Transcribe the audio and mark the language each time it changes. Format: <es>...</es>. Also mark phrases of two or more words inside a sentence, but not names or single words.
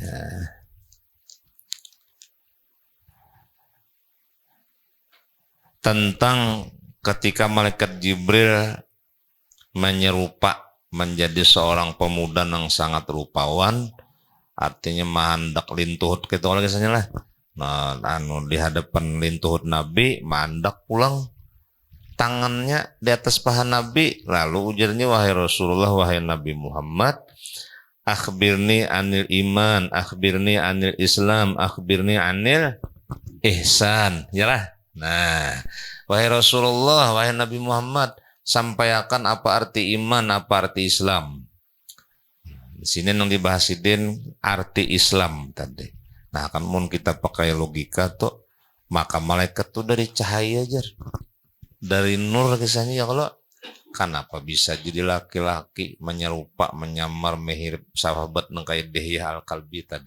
<bjn>Tentang ketika malaikat Jibril menyerupa menjadi seorang pemuda yang sangat rupawan, artinya mahandak lintuhut gitu lagi lah. Nah, di hadapan lintuhut Nabi, mahandak pulang tangannya di atas paha Nabi, lalu ujarnya wahai Rasulullah, wahai Nabi Muhammad,</bjn> <ar>أخبرني عن الإيمان أخبرني عن الإسلام أخبرني عن الإحسان,</ar> <bjn>yalah. Nah, wahai Rasulullah, wahai Nabi Muhammad, sampaikan apa arti iman, apa arti Islam. Di sini yang dibahasidin arti Islam tadi. Nah, kan mun kita pakai logika tuh, maka malaikat tuh dari cahaya aja, dari nur kisahnya ya kalau kenapa bisa jadi laki-laki menyerupa, menyamar, mirip sahabat nang kayak Dihya Al-Kalbi tadi.</bjn>